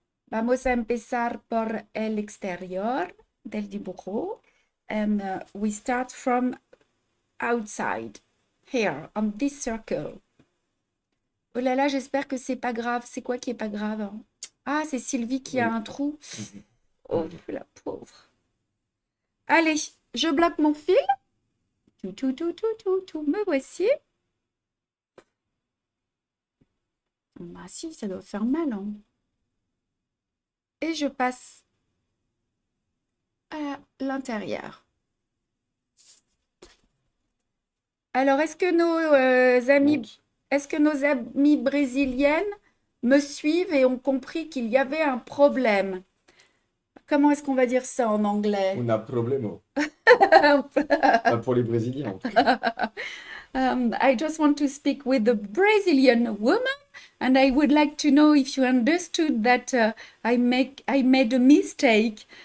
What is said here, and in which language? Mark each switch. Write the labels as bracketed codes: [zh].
[es] Vamos a empezar por el exterior del dibujo. [en] And we start from outside, here, on this circle. [fr] Oh là là, j'espère que c'est pas grave. C'est quoi qui est pas grave, hein? Ah, c'est Sylvie qui a Oui. un trou. Mhm. Oh, la pauvre. Allez, je bloque mon fil. Tout, me voici. Bah si, ça doit faire mal, hein. Et je passe à l'intérieur. Alors, Monte. est-ce que nos amies brésiliennes me suivent et ont compris qu'il y avait un problème? Comment est-ce qu'on va dire ça en anglais? On a problemo. Pas pour les Brésiliens, en tout cas. [en] I just want to speak with the Brazilian woman, and I would like to know if you understood that I made a mistake.